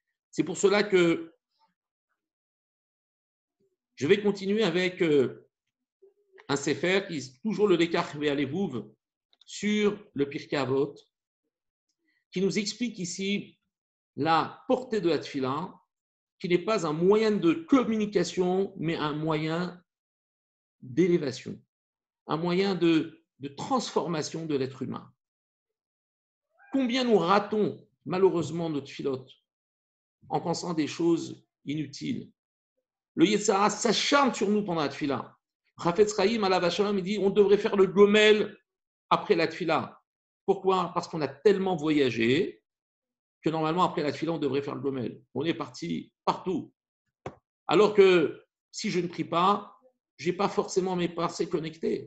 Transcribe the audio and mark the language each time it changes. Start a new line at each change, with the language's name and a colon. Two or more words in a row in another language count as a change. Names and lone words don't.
French: C'est pour cela que Je vais continuer avec un sefer qui est toujours le Lekach Ve'alevouv sur le Pirkei Avot, qui nous explique ici la portée de la tefila, qui n'est pas un moyen de communication, mais un moyen d'élévation, un moyen de transformation de l'être humain. Combien nous ratons malheureusement notre filote en pensant des choses inutiles. Le Yetzara s'acharne sur nous pendant la tefila.
Hebrew: חפץ חיים עליו השלום,
French: il dit on devrait faire le gomel après la tefila. Pourquoi? Parce qu'on a tellement voyagé que normalement après la tefila on devrait faire le gomel. On est parti partout. Alors que si je ne prie pas, je n'ai pas forcément mes pensées connectées.